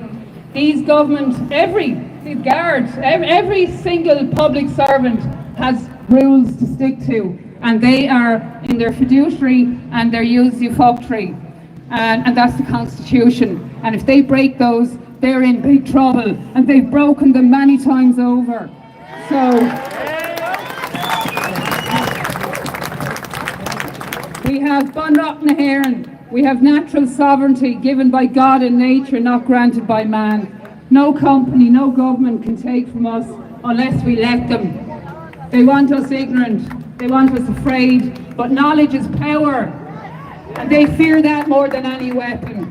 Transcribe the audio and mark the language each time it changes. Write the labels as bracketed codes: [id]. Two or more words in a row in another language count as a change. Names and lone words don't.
[en] These governments, the guards, every single public servant has rules to stick to, and they are in their fiduciary and their usufructuary, and that's the Constitution. And if they break those, they're in big trouble, and they've broken them many times over. So we have Bunrock na hÉireann. We have natural sovereignty given by God and nature, not granted by man. No company, no government can take from us unless we let them. They want us ignorant, they want us afraid, but knowledge is power, and they fear that more than any weapon.